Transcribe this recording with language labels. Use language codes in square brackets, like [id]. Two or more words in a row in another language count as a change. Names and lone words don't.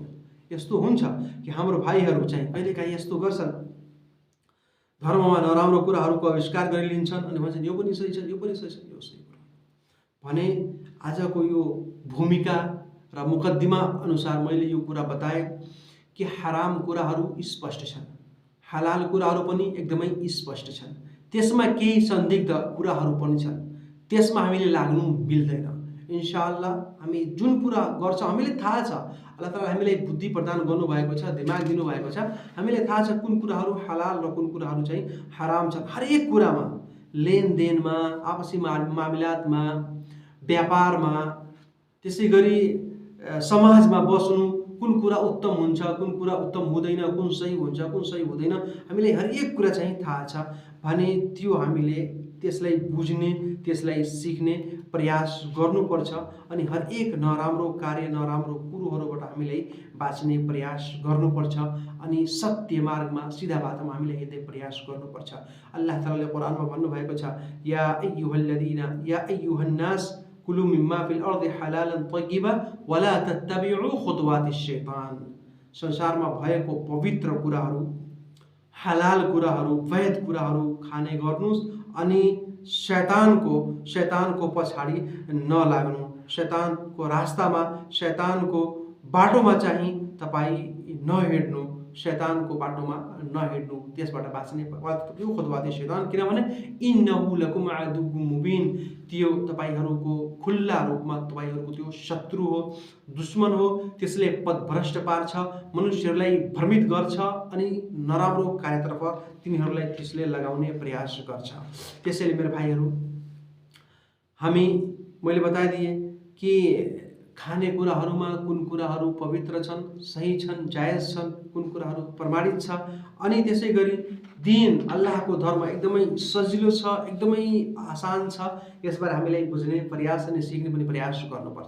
[ne] यस्तो हुन्छ कि हाम्रो भाइहरू चाहिँ कहिलेकाहीँ यस्तो गर्छन्, धर्ममा नराम्रो कुराहरूको आविष्कार गरिलिन्छन् अनि भन्छन् यो पनि सही छ, यो पनि सही छ, यो सही कुरा भने आजको यो भूमिका र मुकद्दिमा अनुसार मैले यो कुरा बताएँ कि हराम कुराहरू स्पष्ट छन्, हलाल कुराहरू पनि एकदमै स्पष्ट छन्, त्यसमा केही संदिग्ध कुराहरू पनि छन्, त्यसमा हामीले लाग्नु मिल्दैन। [ar] إن شاء الله [ne] हामी जुन कुरा गर्छौँ हामीले थाहा छ, अल्लाह ताआला हामीलाई बुद्धि प्रदान गर्नुभएको छ, दिमाग दिनुभएको छ, हामीलाई थाहा छ कुन कुराहरू हलाल र कुन कुराहरू चाहिँ हराम छन्। हरेक कुरामा, लेनदेनमा, आपसी मामिलातमा, व्यापारमा, त्यसै गरी समाजमा बस्नु, कुन कुरा उत्तम हुन्छ, कुन कुरा उत्तम हुँदैन, कुन सही हुन्छ, कुन सही हुँदैन, हामीलाई हरेक कुरा चाहिँ थाहा छ भने त्यो हामीले त्यसलाई बुझ्ने, त्यसलाई सिक्ने प्रयास गर्नुपर्छ। अनि हरेक नराम्रो कार्य, नराम्रो कुरोहरूबाट हामीलाई बाँच्ने प्रयास गर्नुपर्छ अनि सत्य मार्गमा, सिधा बाटोमा हामीले हिँड्ने प्रयास गर्नुपर्छ। अल्लाह ताआलाले कुरानमा भन्नुभएको छ, [ar] يا أيها الناس كلوا مما في الأرض حلالا طيبا ولا تتبعوا خطوات الشيطان. [ne] संसारमा भएको पवित्र कुराहरू, हलाल कुराहरू, वैध कुराहरू खाने गर्नुस् अनि शैतानको पछाडि नलाग्नु, शैतानको रास्तामा, शैतानको बाटोमा चाहिँ तपाईँ नहिँड्नु, शैतानको बाटोमा नहिँड्नु, त्यसबाट बाँच्ने यो [ar] خطوات الشيطان, [ne] किनभने [ar] إنه لكم عدو مبين, [ne] त्यो तपाईहरूको खुल्ला रूपमा तपाईहरूको त्यो शत्रु हो, दुश्मन हो, त्यसले पथभ्रष्ट पार्छ, मनुष्यहरूलाई भ्रमित गर्छ अनि नराम्रो कार्यतर्फ तिनीहरूलाई त्यसले लगाउने प्रयास गर्छ। त्यसैले मेरो भाइहरू, मैले बताइदिएँ कि खाने कुराहरूमा कुन कुराहरू पवित्र छन्, सही छन्, जायज छन्, कुन कुराहरू प्रमाणित छ, अनि त्यसै गरी दीन अल्लाहको धर्म एकदमै सजिलो छ, एकदमै आसान छ, यसबारे हामीलाई बुझ्ने प्रयास अनि सिक्ने पनि प्रयास गर्नुपर्छ।